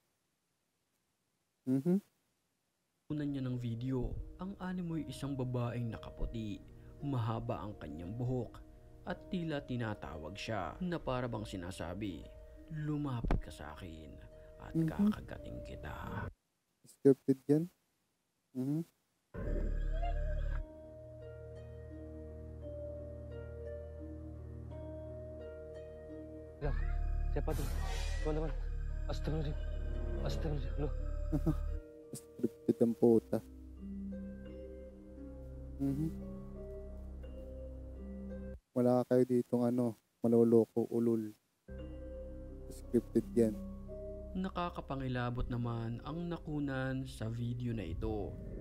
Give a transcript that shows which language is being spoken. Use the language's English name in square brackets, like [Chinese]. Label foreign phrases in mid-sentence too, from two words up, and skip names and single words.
[Filipino] nakunan niya ng video. Ang animoy isang babaeng nakaputi, mahaba ang kanyang buhok at tila tinatawag siya na para bang sinasabi, lumapit ka sa akin at Mhm. kakagating kita. Scripted yan. Mhm. [Indonesian] Siapa tuh? Teman-teman. Astagfirullah. Astagfirullah. Loh, [Filipino] Scripted ang puta. Mhm. Wala kayo ditong maloloko ulol. Scripted yan. Nakakapangilabot naman ang nakunan sa video na ito.